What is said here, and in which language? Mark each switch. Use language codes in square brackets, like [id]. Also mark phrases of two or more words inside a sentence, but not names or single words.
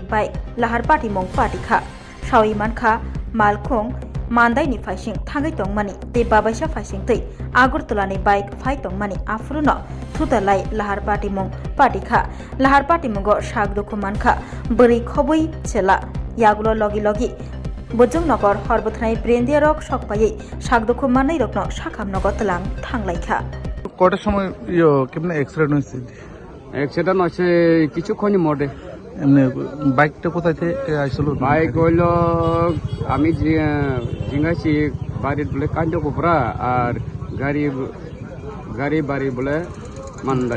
[trp] bike Lahar Patimong Patika Shawi Mankha Malkhung Mandai ni Faising Tangai Tongmani Te Babaisha Faising Te Agurtula ni bike Fight Tongmani Afruno Thutalai Lahar Patimong Patika Lahar Patimongo Shagdo Kumankha Buri Khobui Chela Yagulo Logi Logi Bojong Nogor Horbothnai Brendia Rock Shokpai Shagdo Kumanai Rokno Shakam Nogor Talang Thanglaikha [bn] কটার সময় কেমন অ্যাক্সিডেন্ট হয়েছে? অ্যাক্সিডেন্ট হয়েছে কিছুক্ষণই মোড়ে। এমনি বাইকটা কোথায় থেকে আসছিল? বাইক হইল আমি জিঙ্গাইছি বাড়ির বলে কাঞ্জকুপরা আর গাড়ি বাড়ি বলে মান্দাই।